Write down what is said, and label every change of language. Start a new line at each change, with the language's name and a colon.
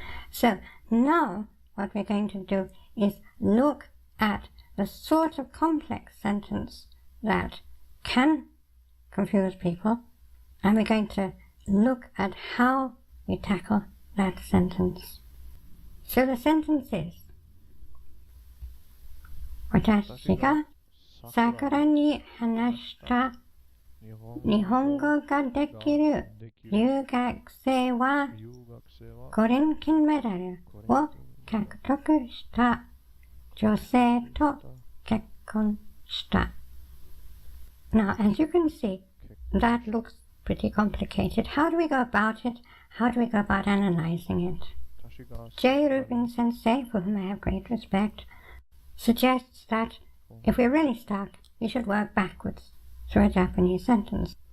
English: So now what we're going to do is look at the sort of complex sentence that can confuse people, and we're going to look at how we tackle that sentence. So the sentence is,
Japanese: 私が桜に話した日本語ができる留学生は5連金メダルを獲得した女性と結婚した。
English: Now, as you can see, that looks pretty complicated. How do we go about it? How do we go about analyzing it? J. Rubin Sensei, for whom I have great respect, suggests that if we're really stuck, we should work backwards through a Japanese sentence.